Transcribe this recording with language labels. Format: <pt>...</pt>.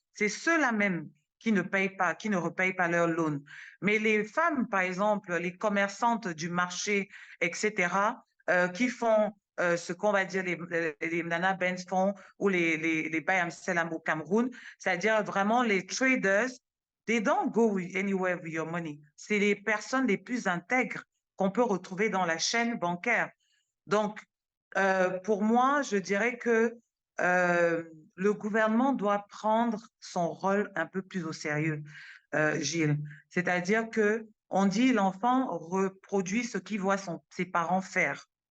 <fr>C'est ceux-là même qui ne payent pas, qui ne repayent pas leur loan. Mais les femmes, par exemple, les commerçantes du marché, etc., qui font ce qu'on va dire les Nana Benz font ou les Buy and Sell au Cameroun, c'est-à-dire vraiment les traders.</fr> <en>They don't go anywhere with your money.</en> <fr>C'est les personnes les plus intègres qu'on peut retrouver dans la chaîne bancaire. Donc, pour moi, je dirais que le gouvernement doit prendre son rôle un peu plus au sérieux, Gilles. C'est-à-dire que on dit l'enfant reproduit ce qu'il voit ses parents faire.</fr>